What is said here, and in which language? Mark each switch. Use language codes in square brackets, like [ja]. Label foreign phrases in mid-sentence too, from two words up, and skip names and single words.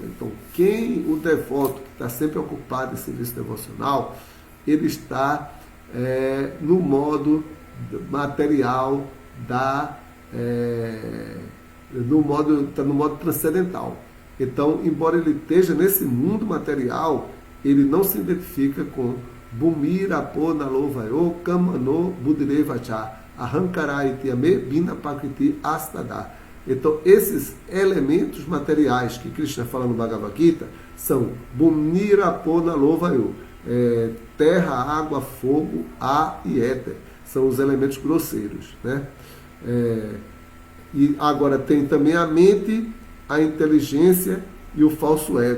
[pt] Então, o devoto que está sempre ocupado em serviço devocional, ele está no modo material está no modo transcendental. Então, embora ele esteja nesse mundo material, ele não se identifica com [sa] भूमिरापो नलो वायुः खं मनो बुद्धिरेव च अहङ्कार इतीयं मे भिन्ना प्रकृतिरष्टधा. [pt] Então, esses elementos materiais que Krishna fala no Bhagavad Gita são [sa] भूमिरापो नलो वायुः, [pt] terra, água, fogo, ar e éter. São os elementos grosseiros. Né? E agora tem também a mente, a inteligência e o falso ego.